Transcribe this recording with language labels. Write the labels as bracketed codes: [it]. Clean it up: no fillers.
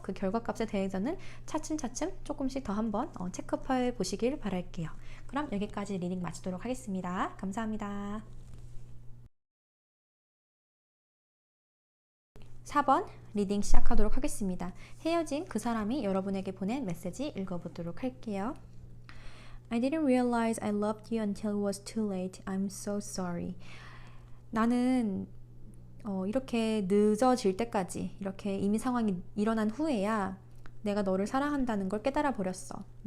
[ko] 그 결과값에 대해서는 차츰차츰 조금씩 더 한번 체크해 보시길 바랄게요. 그럼 여기까지 리딩 마치도록 하겠습니다. 감사합니다. 4번 리딩 시작하도록 하겠습니다. 헤어진 그 사람이 여러분에게 보낸 메시지 읽어보도록 할게요. [en] I didn't realize I loved you until it was too late. I'm so sorry. [ko] 나는 이렇게 늦어질 때까지, 이렇게 이미 상황이 일어난 후에야 내가 너를 사랑한다는 걸 깨달아 버렸어.